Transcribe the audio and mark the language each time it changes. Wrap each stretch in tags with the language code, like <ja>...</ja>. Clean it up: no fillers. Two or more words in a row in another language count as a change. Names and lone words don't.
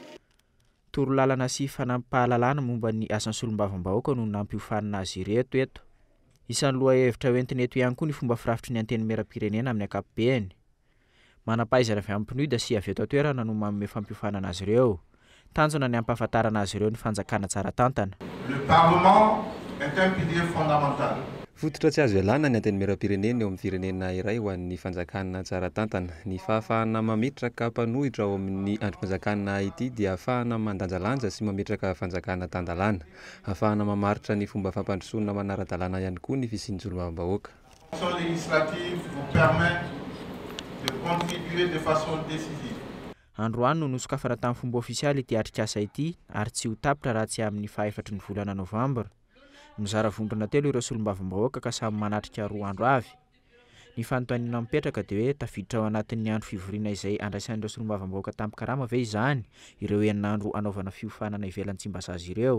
<mg>Torolalana sy fanampahalalana momba ny asan'ny solombavam-bahoaka no nampiofanana azy ireto eto. Isan'ny lohahevitra hoentiny eto ihany koa ny fomba firafitry ny anteny meram-pirenena amin'ny ankapobeny. Manam-pahaizana avy amin'ny mpinoida sy avy eto an-toerana no manome fampiofanana azy ireo. Tanjona ny ampahafantarana azy ireo ny fanjakana tsara tantana.</mg> <fr>Le Parlement est un pilier fondamental.</fr> <mg>Fototra tsy azo ialana ny anteny meram-pirenena eo amin'ny firenena iray ho an'ny fanjakana tsara tantana. Ny fahafahana mametraka mpanohitra ao amin'ny androm-panjakana ity dia ahafahana mandanjalanja sy mametraka fanjakana tandalana. Ahafahana mamaritra ny fomba fampandrosoana manara-dalàna ihany koa ny fisian'ny solombavam-bahoaka.</mg> <fr>L'action législative vous permet de contribuer de façon décisive.</fr> <mg>Androany no nosokafana tamin'ny fomba ofisialy ity atrikasa ity ary tsy ho tapitra raha tsy amin'ny fahaefatra ny volana Novambra. Mizara vondrona telo ireo solombavam-bahoaka ka samy manatrika 2 andro avy. Ny fanontaniana mipetraka dia hoe tafiditra ao anatin'ny andro fivoriana izay andraisan'ireo solombavam-bahoaka tampikarama ve izany ireo 9 andro anaovana fiofanana ivelan'ny Tsimbazaza ireo.</mg>